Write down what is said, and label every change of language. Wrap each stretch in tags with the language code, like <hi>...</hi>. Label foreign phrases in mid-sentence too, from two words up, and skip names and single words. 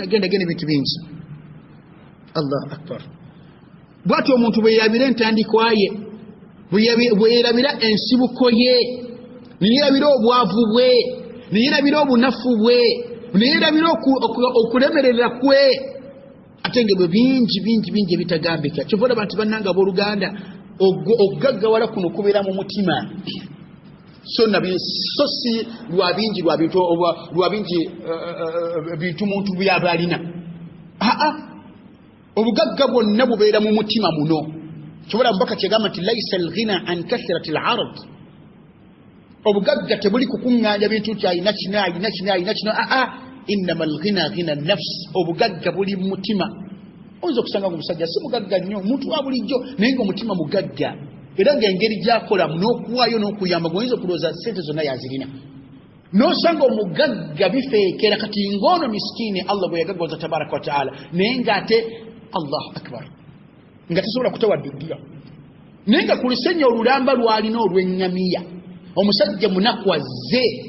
<lg>bintu bingi</lg> <ar>الله أكبر</ar> <lg>bwati omuntu bwe yerabira entandikwaye bwe yerabira ensibuko ye niyerabira obwavu bwe niyerabira obunafu bwe niyerabira okulemerera kwe ate ngebwe bingi ebitagambika kyova olaba nti bannanga abooluganda okugaggawala kuno kubeera mu mutima so si lwa bingi bintu muntu byaba alina obugagga bwonna bubeera mu mutima muno kyobola mubaka kyegamba nti</lg> <ar>ليس الغنى عن كثرة العرض</ar> <lg>obugagga tebuli kukuŋŋaanya bintu nti ayina kino</lg> <ar>إنما الغنى غنى النفس</ar> <lg>obugagga buli mu mutima oyinza okusanga omusajja si mugagga nnyo omuntu wa bulijjo naye ngaomutima mugagga era ng'engeri gy'akola n'okuwaayo n'okuyamba gweoyinza okulowooza sente zonna yazirina n'osanga omugagga bifeekera kati ng'ono misikini Allah bwe yagaggawaza</lg> <ar>تبارك وتعالى</ar> <lg>naye ng'ate</lg> <ar>الله أكبر</ar> <lg>nga tasobola kutawadduddira naye nga ku lusenya olulamba lwalina olw'eŋŋamiya omusajja munaku azze</lg>